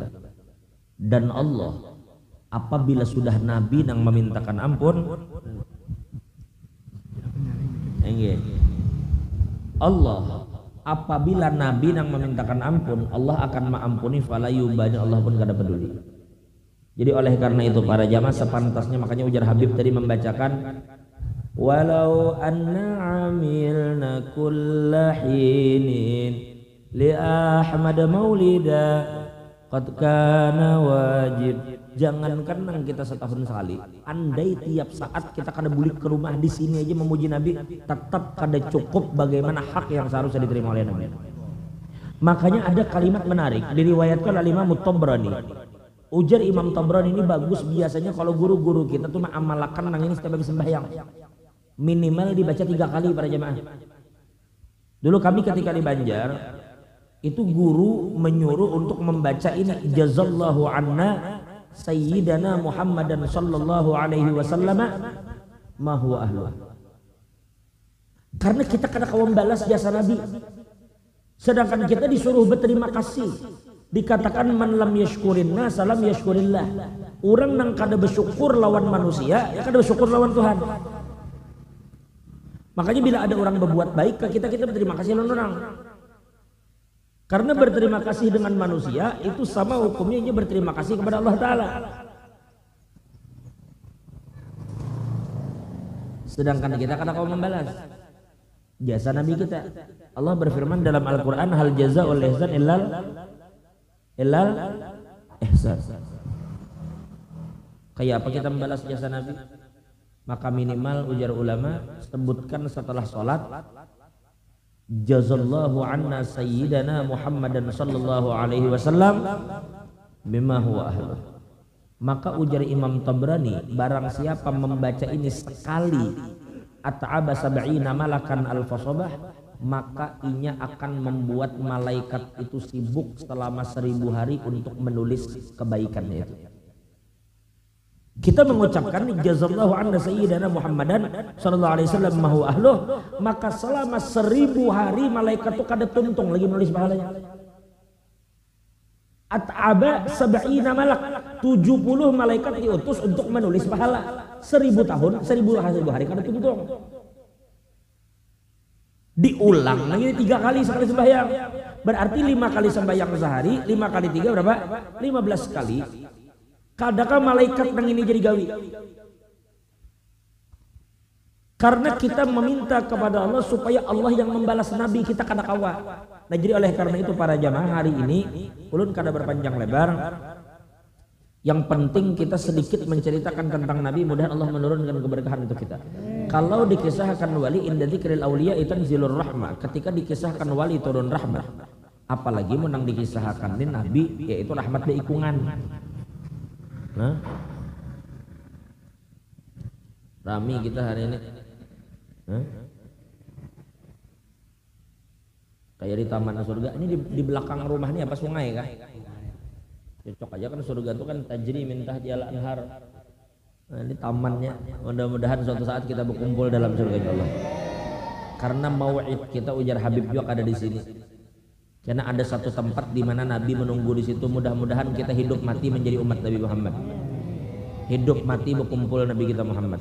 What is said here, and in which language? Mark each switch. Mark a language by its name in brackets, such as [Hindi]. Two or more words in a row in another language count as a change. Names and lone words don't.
[Banjar] Dan Allah apabila sudah Nabi yang memintakan ampun, Allah apabila Nabi yang memintakan ampun, Allah akan mengampuni, [Arabic] فلا يبالي, [Banjar] Allah pun kada peduli. Jadi oleh karena itu para jamaah sepantasnya, makanya ujar Habib tadi membacakan, [Arabic] ولو أننا عملنا كل حين لأحمد مولدا قد كان واجب. [Banjar] Jangankan nang kita setahun sekali, andai tiap saat kita kada bulik ke rumah di sini aja memuji Nabi, tetap kada cukup bagaimana hak yang seharusnya diterima oleh Nabi. Makanya ada kalimat menarik diriwayatkan oleh Imam Tabrani. Ujar Imam Tabrani ini bagus, biasanya kalau guru-guru kita tuh mengamalkan nang ini setiap habis sembahyang minimal dibaca 3 kali para jemaah. Dulu kami ketika di Banjar itu guru menyuruh untuk membaca ini, [Arabic] جزى الله عنا سيدنا محمدا صلى الله عليه وسلم ما هو أهله. [Banjar] Karena kita kada kawan balas jasa Nabi, sedangkan kita disuruh berterima kasih. Dikatakan [Arabic] من لم يشكر الناس لم يشكر الله. [Banjar] Orang nang kada bersyukur lawan manusia, ya kada bersyukur lawan Tuhan. Makanya bila ada orang berbuat baik ke kita, kita berterima kasih lawan orang. Karena berterima kasih dengan manusia itu sama hukumnya dia berterima kasih kepada Allah Ta'ala. Sedangkan kita kadang kau membalas jasa Nabi kita. Allah berfirman dalam Al-Quran, [Arabic] هل جزاء الإحسان إلا الإحسان. [Banjar] Kayak apa kita membalas jasa Nabi? Maka minimal ujar ulama, sebutkan setelah sholat, [Arabic] جزى الله عنا سيدنا محمدا صلى الله عليه وسلم بما هو أهله. [Banjar] Maka ujar Imam Tabrani, barang siapa membaca ini sekali, [Arabic] أتعب سبعين ملكا ألف صباح, [Banjar] maka inya akan membuat malaikat itu sibuk selama 1000 hari untuk menulis kebaikannya itu. Kita mengucapkan [Arabic] جزى الله عنا سيدنا محمدا صلى الله عليه وسلم ما هو أهله, [Banjar] maka selama 1000 hari malaikat itu kada tuntung lagi menulis pahalanya. [Arabic] أتعب سبعين ملك, [Banjar] 70 malaikat diutus untuk menulis pahala. 1000 tahun, 1000 hari kada tuntung. Diulang lagi 3 kali sekali sembahyang. Berarti 5 kali sembahyang sehari, 5 kali 3 berapa? 15 kali. Kadakah malaikat nang ini jadi gawi? Karena kita meminta kepada Allah supaya Allah yang membalas Nabi kita kada kawa. Nah jadi oleh karena itu para jamaah hari ini ulun kada berpanjang lebar. Yang penting kita sedikit menceritakan tentang Nabi, mudah Allah menurunkan keberkahan untuk kita. Kalau dikisahkan wali [Arabic] عند ذكر الأولياء تتنزل الرحمة, [Banjar] ketika dikisahkan wali turun rahmat. Apalagi menang dikisahkan ini Nabi yaitu rahmat di ikungan. Nah, rami kita hari ini. Kayak di taman surga ini di belakang rumah ini apa sungai kan? Cocok aja kan surga itu kan [Arabic] تجري من تحتها الأنهار. [Banjar] Nah, ini tamannya. Mudah-mudahan suatu saat kita berkumpul dalam surga Allah. Karena mau'id kita ujar Habib juga ada di sini. Karena ada satu tempat di mana Nabi menunggu di situ. Mudah-mudahan kita hidup mati menjadi umat Nabi Muhammad. Hidup mati berkumpul Nabi kita Muhammad.